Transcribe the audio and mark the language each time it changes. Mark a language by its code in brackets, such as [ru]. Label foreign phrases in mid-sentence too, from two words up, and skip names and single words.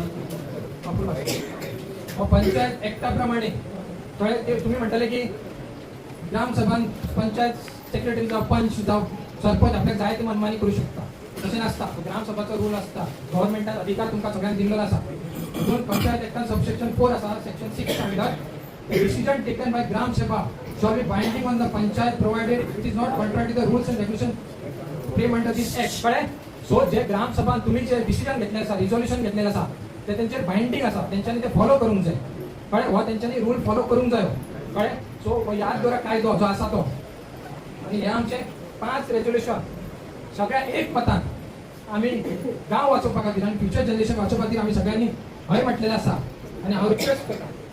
[kok] पंचायत ऍक्टाप्रमाणे ते तुम्ही म्हटले की ग्रामसभा पंचायत सेक्रेटरी जाऊ पंच जाऊ सरपंच आपल्याला जाय ते मनमानी करू शकता तसे नसता ग्रामसभाचा रूल असता गव्हर्नमेंटात अधिकार तुमका सगळ्यांना दिलेला असा दोन पंचायत ऍक्टान सबसेक्शन 4 असा [en] section 6 standard decision taken by gram sabha shall be binding on the panchayat provided it is not contrary to the rules and regulations framed under this act [kok] कळ्ळे सो जे ग्राम सभा तुम्ही जे डिसिजन घेतले असा रिझोल्यूशन घेतलेलं असा ते त्यांचे बाइंडिंग असा त्यांच्यानी ते फॉलो करून जाय कळ्ळे वा त्यांच्यानी रूल फॉलो करून जाय कळ्ळे सो याद दवरा कायदो जो असा तो आणि हे आमचे 5 रेझोल्यूशन सगळ्या एक मतान आम्ही गाव वाचोवपा खातीर आणि [en] future generation [kok] वाचोवपा खातीर आम्ही सगळ्यांनी हय म्हटलेलं असा आणि हांव रिक्वेस्ट करता